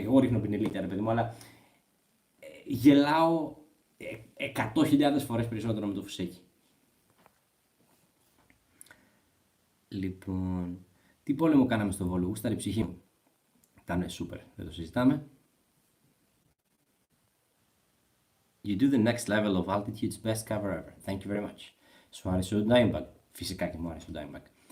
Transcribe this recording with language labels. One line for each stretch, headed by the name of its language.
Greek: Εγώ ρίχνω πινελίκια, ρε παιδί μου, αλλά γελάω 100.000 φορές περισσότερο με το Φουσέκι. Λοιπόν, τι πόλεμο κάναμε στο Βόλο? Γούσταρε η ψυχή μου. Ήτανε σούπερ, δεν το συζητάμε.
English: You do the next level of altitude's best cover ever. Thank you very much.
Greek: Σου άρεσε ο Dimebag? Φυσικά και μου άρεσε ο Dimebag.